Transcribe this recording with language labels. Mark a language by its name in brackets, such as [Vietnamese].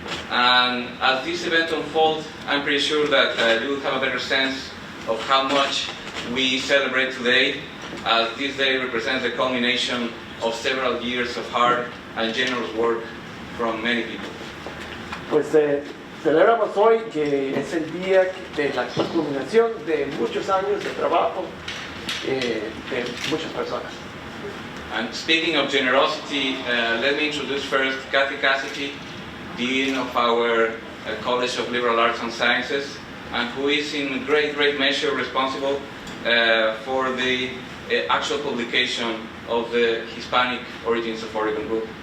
[English] And as this event unfolds, I'm pretty sure that you will have a better sense of how much we celebrate today, as this day represents the culmination of several years of hard and generous work from many people. [Spanish] Pues celebramos hoy que es el día de la culminación de muchos años de trabajo de muchas personas. [English] And speaking of generosity, let me introduce first Kathy Cassidy, Dean of our College of Liberal Arts and Sciences, and who is in great measure responsible for the actual publication of the Hispanic Origins of Oregon book.